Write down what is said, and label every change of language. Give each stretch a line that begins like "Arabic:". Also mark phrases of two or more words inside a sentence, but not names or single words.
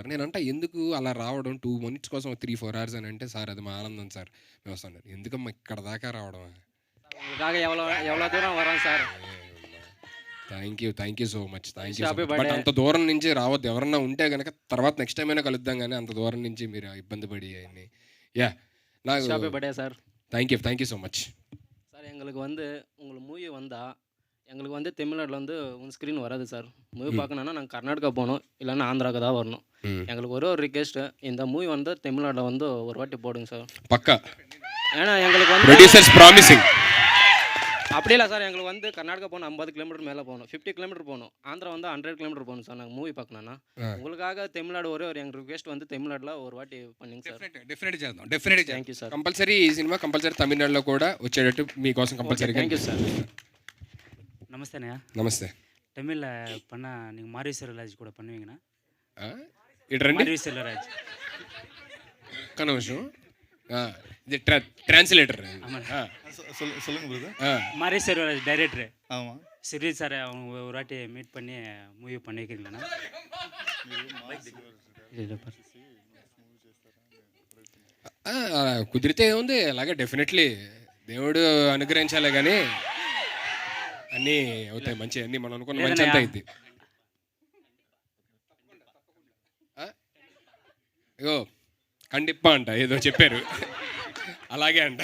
Telugu: నేను అంటే ఎందుకు అలా రావడం 2 minutes కోసం 3-4 hours అని అంటే, సార్ అది మా ఆనందం సార్ మేము వస్తాను. ఎందుకమ్మా ఇక్కడ దాకా రావడం? ఎవరో దూరం వరం సార్.
English: thank you so much.
Telugu: బట్ అంత దూరం నుంచి రావద్దు. ఎవరన్నా ఉంటే కనుక తర్వాత నెక్స్ట్ టైం అయినా కలుద్దాం, కానీ అంత దూరం నుంచి మీరు ఇబ్బంది పడి అన్ని. యా, నాకు
English: birthday sir. thank you so much
Tamil: சார் எங்களுக்கு உங்களுக்கு மூவி வந்தால் எங்களுக்கு தமிழ்நாட்டில் உன் ஸ்க்ரீன் வராது சார். மூவி பார்க்கணுன்னா நாங்கள் கர்நாடகா போகணும், இல்லைன்னா ஆந்திராவுக்கு தான் வரணும். எங்களுக்கு ஒரு ரிக்வெஸ்ட்டு, இந்த மூவி தமிழ்நாட்டில் ஒரு வாட்டி போடுங்க சார்.
Telugu: పక్కా.
Tamil: ஏன்னா எங்களுக்கு
English: producers promising.
Tamil: அப்படி இல்லை சார், எங்களுக்கு கர்நாடகா போகணும் 50 kilometer மேலே போகணும், 50 kilometer போகணும். ஆந்திரா 100 kilometer போகணும் சார். நாங்கள் மூவி பார்க்கணுன்னா உங்களுக்காக தமிழ்நாடு ஒரு எங்கள் ரிக்வெஸ்ட் தமிழ்நாட்டில் ஒரு வாட்டி பண்ணிங்க சார்.
Telugu: డెఫినెట్ చేద్దాం, డెఫినెట్ చేద్దాం.
English: thank you sir.
Telugu: కంపల్సరీ ఈ సినిమా కంపల్సరీ తమిళనాడులో కూడా వచ్చేటట్టు మీకోసం కంపల్సరీ.
English: thank you sir.
Tamil: நமஸ்தேண்ணா.
Telugu: నమస్తే.
Tamil: தமிழில் பண்ணால் நீங்கள் மாரி செல்வராஜ் கூட பண்ணுவீங்கண்ணா?
Telugu: ఇటు రండి.
Tamil: மாரி செல்வராஜ்
Telugu: ఒక్క నిమిషం. ఇది ట్రాన్స్లేటర్.
Tamil: சொல்லுங்க பிரதர். மாரி செல்வராஜ் டைரக்டரு. ஆமாம். சிறிது சார் அவங்க ஒரு வாட்டி மீட் பண்ணி மூவி பண்ணிக்கிறீங்களாண்ணா?
Telugu: కుదిరితే ఏముంది, అలాగే డెఫినెట్లీ దేవుడు అనుగ్రహించాలి, కానీ అన్నీ అవుతాయి మంచి, అన్నీ మనం అనుకున్న మంచి అంతా అయింది. అయ్యో కండిప్పా అంట ఏదో చెప్పారు, అలాగే అంట.